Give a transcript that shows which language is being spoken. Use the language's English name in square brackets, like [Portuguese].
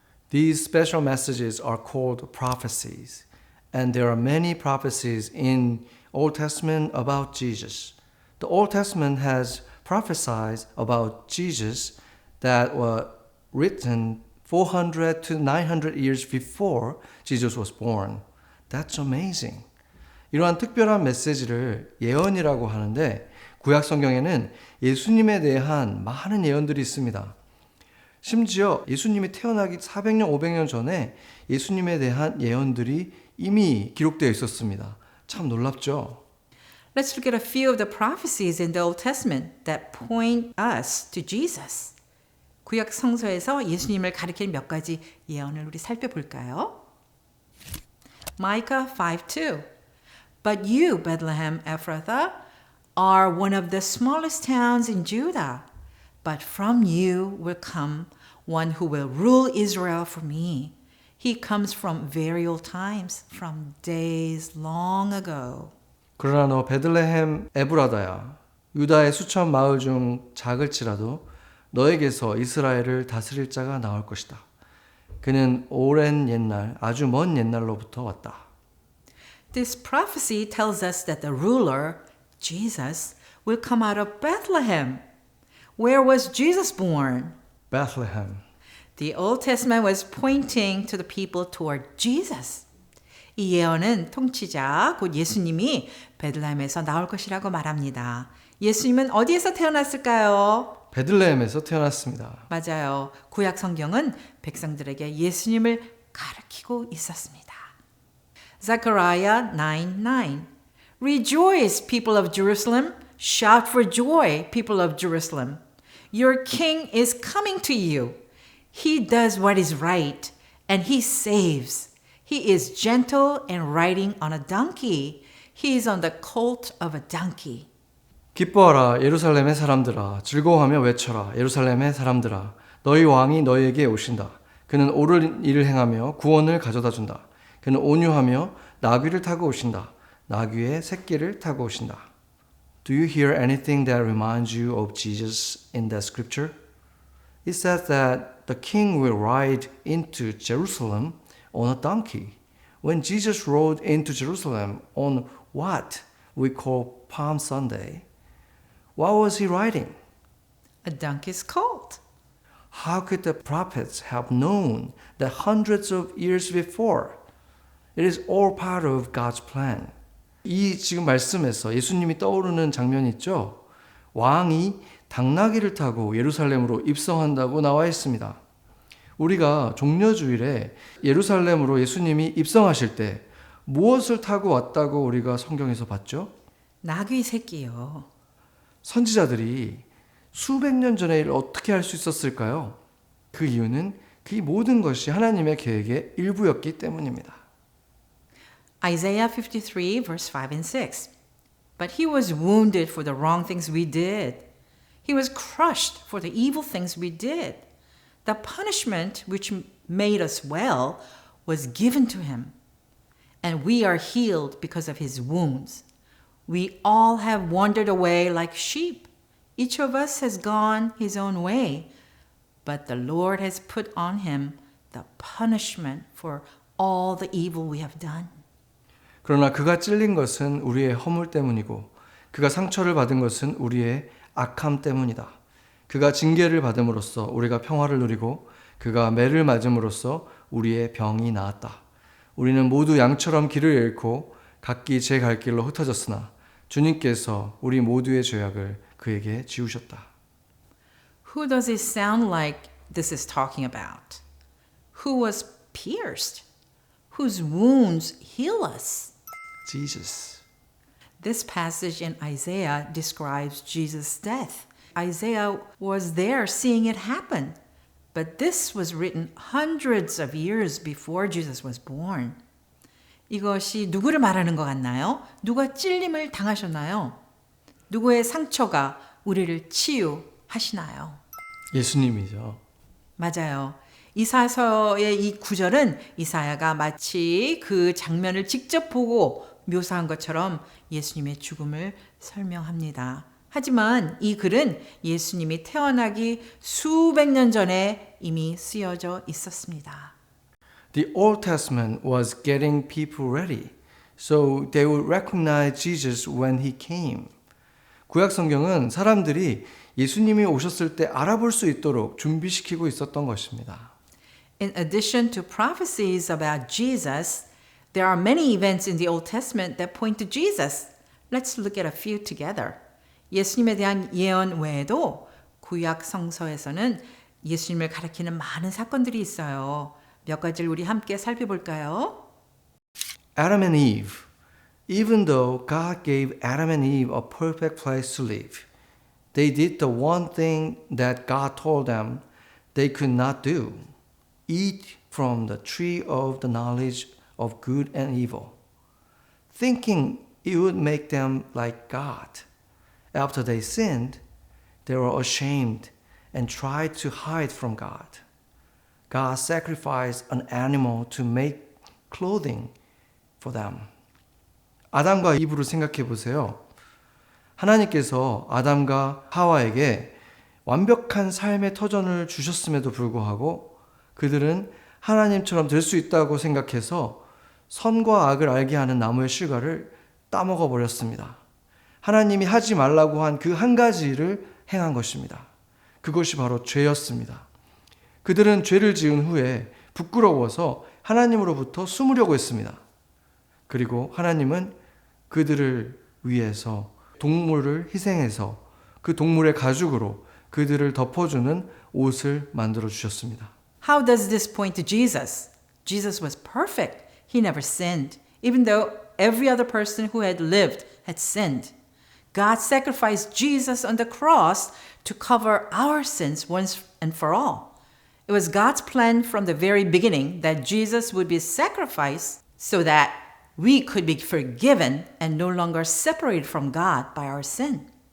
[English] These special messages are called prophecies, and there are many prophecies in Old Testament about Jesus. The Old Testament has prophesied about Jesus that were written 400 to 900 years before Jesus was born. That's amazing. [Korean] 이러한 특별한 메시지를 예언이라고 하는데 구약 성경에는 예수님에 대한 많은 예언들이 있습니다. 심지어 예수님이 태어나기 400년, 500년 전에 예수님에 대한 예언들이 이미 기록되어 있었습니다. 참 놀랍죠? [English] Let's look at a few of the prophecies in the Old Testament that point us to Jesus. [Korean] 구약 성서에서 예수님을 가리키는 몇 가지 예언을 우리 살펴볼까요? [English] Micah 5:2. But you, Bethlehem Ephrathah, are one of the smallest towns in Judah. But from you will come one who will rule Israel for me. He comes from very old times, from days long ago. [Korean] 그러나 너 베들레헴 에브라다야, 유다의 수천 마을 중 작을지라도 너에게서 이스라엘을 다스릴 자가 나올 것이다. 그는 오랜 옛날, 아주 먼 옛날로부터 왔다. [English] This prophecy tells us that the ruler, Jesus, will come out of Bethlehem. Where was Jesus born? Bethlehem. The Old Testament was pointing to the people toward Jesus. [Korean] 이 예언은 통치자, 곧 예수님이 베들레헴에서 나올 것이라고 말합니다. 예수님은 어디에서 태어났을까요? 베들레헴에서 태어났습니다. 맞아요. 구약 성경은 백성들에게 예수님을 가르치고 있었습니다. [English] Zechariah 9:9. Rejoice, people of Jerusalem. Shout for joy, people of Jerusalem. Your king is coming to you. He does what is right, and he saves. He is gentle and riding on a donkey. He is on the colt of a donkey. [Korean] 기뻐하라 예루살렘의 사람들아, 즐거워하며 외쳐라 예루살렘의 사람들아, 너희 왕이 너희에게 오신다. 그는 옳은 일을 행하며 구원을 가져다 준다. 그는 온유하며 나귀를 타고 오신다. 나귀의 새끼를 타고 오신다. [English] Do you hear anything that reminds you of Jesus in that scripture? It says that the king will ride into Jerusalem on a donkey. When Jesus rode into Jerusalem on what we call Palm Sunday, what was he riding? A donkey's colt. How could the prophets have known that hundreds of years before? It is all part of God's plan. [Korean] 이 지금 말씀에서 예수님이 떠오르는 장면이 있죠? 왕이 당나귀를 타고 예루살렘으로 입성한다고 나와 있습니다. 우리가 종려주일에 예루살렘으로 예수님이 입성하실 때 무엇을 타고 왔다고 우리가 성경에서 봤죠? 나귀 새끼요. 선지자들이 수백 년 전에 이를 어떻게 할 수 있었을까요? 그 이유는 그 모든 것이 하나님의 계획의 일부였기 때문입니다. [English] Isaiah 53 verse 5 and 6. But he was wounded for the wrong things we did. He was crushed for the evil things we did. The punishment which made us well was given to him. And we are healed because of his wounds. We all have wandered away like sheep. Each of us has gone his own way. But the Lord has put on him the punishment for all the evil we have done. [Korean] 그러나 그가 찔린 것은 우리의 허물 때문이고 그가 상처를 받은 것은 우리의 악함 때문이다. 그가 징계를 받음으로써 우리가 평화를 누리고 그가 매를 맞음으로써 우리의 병이 나았다. 우리는 모두 양처럼 길을 잃고 각기 제 갈 길로 흩어졌으나 주님께서 우리 모두의 죄악을 그에게 지우셨다. [English] Who does it sound like this is talking about? Who was pierced? Whose wounds heal us? Jesus. This passage in Isaiah describes Jesus' death. Isaiah was there seeing it happen. But this was written hundreds of years before Jesus was born. [Korean] 이것이 누구를 말하는 것 같나요? 누가 찔림을 당하셨나요? 누구의 상처가 우리를 치유하시나요? 예수님이죠. 맞아요. 이사야서의 이 구절은 이사야가 마치 그 장면을 직접 보고 묘사한 것처럼 예수님의 죽음을 설명합니다. 하지만 이 글은 예수님이 태어나기 수백 년 전에 이미 쓰여져 있었습니다. [English] The Old Testament was getting people ready, so they would recognize Jesus when he came. [Korean] 구약 성경은 사람들이 예수님이 오셨을 때 알아볼 수 있도록 준비시키고 있었던 것입니다. [English] In addition to prophecies about Jesus, there are many events in the Old Testament that point to Jesus. Let's look at a few together. [Korean] 예수님에 대한 예언 외에도 구약 성서에서는 예수님을 가리키는 많은 사건들이 있어요. 몇 가지를 우리 함께 살펴볼까요? [English] Adam and Eve, even though God gave Adam and Eve a perfect place to live, they did the one thing that God told them they could not do: eat from the tree of the knowledge of good and evil, thinking it would make them like God. After they sinned, they were ashamed and tried to hide from God. God sacrificed an animal to make clothing for them. [Korean] 아담과 이브를 생각해 보세요. 하나님께서 아담과 하와에게 완벽한 삶의 터전을 주셨음에도 불구하고 그들은 하나님처럼 될 수 있다고 생각해서 선과 악을 알게 하는 나무의 실과를 따먹어 버렸습니다. 하나님이 하지 말라고 한 그 한 가지를 행한 것입니다. 그것이 바로 죄였습니다. 그들은 죄를 지은 후에 부끄러워서 하나님으로부터 숨으려고 했습니다. 그리고 하나님은 그들을 위해서 동물을 희생해서 그 동물의 가죽으로 그들을 덮어주는 옷을 만들어 주셨습니다. [English] How does this point to Jesus? Jesus was perfect. He never sinned, even though every other person who had lived had sinned. God sacrificed Jesus on the cross to cover our sins once and for all. It was God's plan from the very beginning that Jesus would be sacrificed so that we could be forgiven and no longer separated from God by our sin.